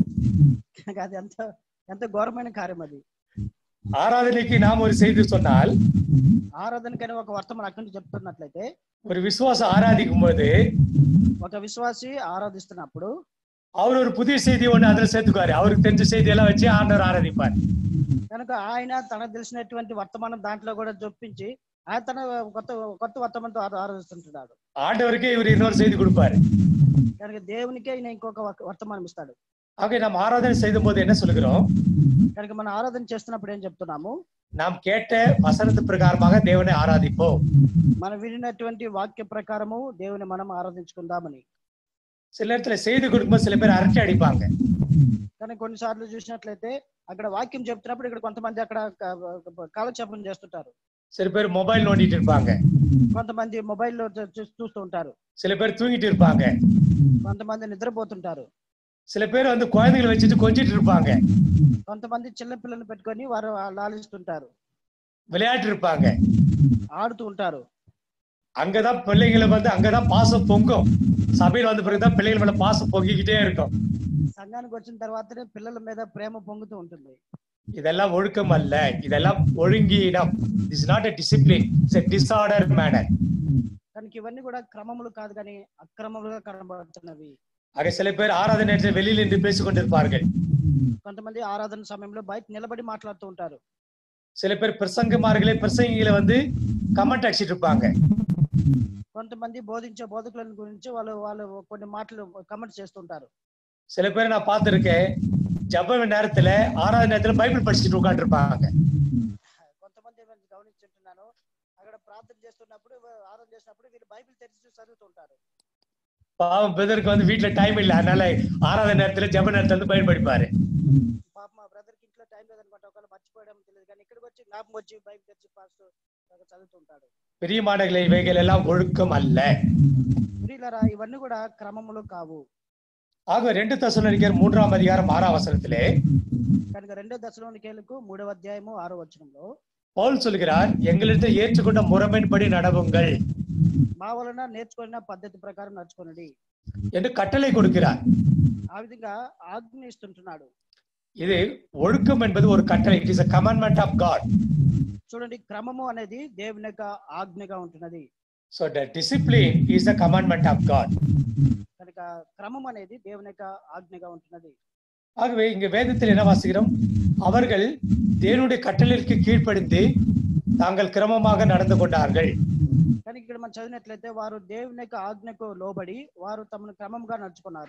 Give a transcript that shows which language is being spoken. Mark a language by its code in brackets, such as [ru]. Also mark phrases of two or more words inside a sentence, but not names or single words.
[te] అది ఎంత ఘోరమైన కార్యం. అది [ta] ஆராதனைக்கு நாம் ஒரு செய்தி சொன்னால், [te] ఆరాధనకైనా ఒక వర్తమానం అక్కడి నుంచి చెప్తున్నట్లయితే, [ta] ஒரு விசுவாசம் ஆராதிக்கும் போது [te] ఒక విశ్వాసి ఆరాధిస్తున్నప్పుడు [ta] அவர் ஒரு புதிய செய்தி ஒண்ணு அதுல சேர்த்துக்குவாரு. அவருக்கு தெரிஞ்ச செய்தி எல்லாம் வச்சு ஆண்டவர் ஆராதிப்பார். [te] కనుక ఆయన తనకు తెలిసినటువంటి వర్తమానం దాంట్లో కూడా చొప్పించి ఆయన తన కొత్త వర్తమానంతో ఆరాధిస్తుంటున్నాడు. [ta] ஆண்டவருக்கே இவர் இன்னொரு செய்தி கொடுப்பாரு. [te] కనుక దేవునికే ఈయన ఇంకొక వర్తమానం ఇస్తాడు. [ta] ஆக நாம் ஆராதனை செய்யும் போது என்ன சொல்கிறோம்? [te] కనుక మనం ఆరాధన చేస్తున్నప్పుడు ఏం చెప్తున్నాము? [ta] நாம் கேட்ட வசனத்து பிரகாரமாக தேவனை ஆராதிப்போம். [te] మనం వినినటువంటి వాక్య ప్రకారము దేవుని మనం ఆరాధించుకుందామని. [ta] சில நேரத்துல செய்தி கொடுக்கும்போது சில பேர் அரட்டை அடிப்பாங்க. కానీ కొన్నిసార్లు చూసినట్లయితే అక్కడ వాక్యం చెప్తున్నప్పుడు ఇక్కడ కొంతమంది అక్కడ కాలక్షేపం చేస్తుంటారు. சில பேர் மொபைல் நோண்டிட்டு இருப்பாங்க. కొంతమంది మొబైల్లో చూస్తూ ఉంటారు. சில பேர் தூங்கிட்டு இருப்பாங்க. కొంతమంది నిద్రపోతుంటారు. சில பேர் வந்து குழந்தைகளை வச்சுட்டு கொஞ்சிட்டு இருப்பாங்க. కొంతమంది చిన్న పిల్లల్ని పెట్టుకొని వారు లాలిస్తుంటారు. விளையாட்டு இருப்பாங்க. ఆడుతూ ఉంటారు. அங்கதான் பிள்ளைகளை வந்து அங்கதான் பாசம் பொங்கும். சபையில் வந்த பிறகுதான் பிள்ளைகள் மேல பாசம் பொங்கிக்கிட்டே இருக்கும். [te] సంఘానికి వచ్చిన తర్వాతనే పిల్లల మీద ప్రేమ పొంగుతూ ఉంటుంది. [ta] இதெல்லாம் ஒழுக்கம் அல்ல, இதெல்லாம் ஒழுங்கீனம். [en] is not a discipline, it's a disorder manner. [te] కనుక ఇవన్నీ కూడా క్రమములు కాదు కానీ అక్రమములుగా కనబడుతున్నవి. [ta] ஆக சில பேர் ஆராதனை நேரத்தில் வெளியில் நின்று பேசிக் கொண்டிருப்பார்கள். [te] కొంతమంది ఆరాధన సమయంలో బయట నిలబడి మాట్లాడుతూ ఉంటారు. [ta] சில பேர் பிரசங்கிகளை வந்து கமெண்ட் அடிச்சிட்டு இருப்பாங்க. [te] కొంతమంది బోధించే బోధకుల గురించి వాళ్ళు కొన్ని మాటలు కమెంట్ చేస్తుంటారు. [ta] சில பேர் நான் பார்த்திருக்கேன், ஜெப நேரத்துல ஆராதனை நேரத்துல பைபிள் படிச்சுட்டு உட்கார்ந்து இருப்பாங்க. [te] కొంతమంది గమనించుంటున్నాను, అక్కడ ప్రార్థన చేస్తున్నప్పుడు ఆరాధన చేసినప్పుడు వీళ్ళు బైబిల్ తెరిచి చదువుతుంటారు. [ta] பாவம் பிரதருக்கு வந்து வீட்டுல டைம் இல்ல, அதனால ஆராதனை நேரத்துல ஜெப நேரத்துல வந்து பைபிள் படிப்பாரு. [te] పాప మా బ్రదర్ కి ఇంట్లో టైం లేదనమాట, ఒకవేళ మర్చిపోవడం తెలియదు కానీ ఇక్కడికి వచ్చి జ్ఞాపకం వచ్చి బైబిల్ తెరిచి పాస్టర్ చదువుతుంటాడు. [ta] பிரியமானவர்களே, இவைகள் எல்லாம் ஒழுக்கம் அல்ல. [te] ప్రియులారా, ఇవన్నీ కూడా క్రమములు కావు. [ta] ஆக 2 தெசலோனிக்கேயர் 3ஆம் அதிகாரம் 6ஆம் வசனத்திலே [te] కనుక 2 దశలోనికేయులకు 3వ అధ్యాయము 6వ వచనంలో [ta] பவுல் சொல்கிறார், எங்களிடத்தில் ஏற்றுக்கொண்ட முறைமையின்படி நடவுங்கள், [te] మా వలన నేర్చుకున్న పద్ధతి ప్రకారం నడుచుకొనండి [ta] என்று கட்டளை கொடுக்கிறார். [te] ఆ విధంగా ఆజ్ఞ ఇస్తుంటున్నాడు. [ta] இது ஒழுக்கம் என்பது ஒரு கட்டளை. [en] it is a commandment of God. [te] చూడండి, క్రమము అనేది దేవుని యొక్క ఆజ్ఞగా ఉంటున్నది. [en] So the discipline is the commandment of God. [te] కనుక క్రమం అనేది దేవుని యొక్క ఆజ్ఞగా ఉంటున్నది. [ta] ஆகவே இங்க வேதத்தில் என்ன வாசிக்கிறோம்? அவர்கள் தேவனுடைய கட்டளைக்கு கீழ்ப்படிந்து தாங்கள் கிரமமாக நடந்து கொண்டார்கள். [te] కానీ ఇక్కడ మనం చదివినట్లయితే వారు దేవుని యొక్క ఆజ్ఞకు లోబడి వారు తమను క్రమంగా నడుచుకున్నారు.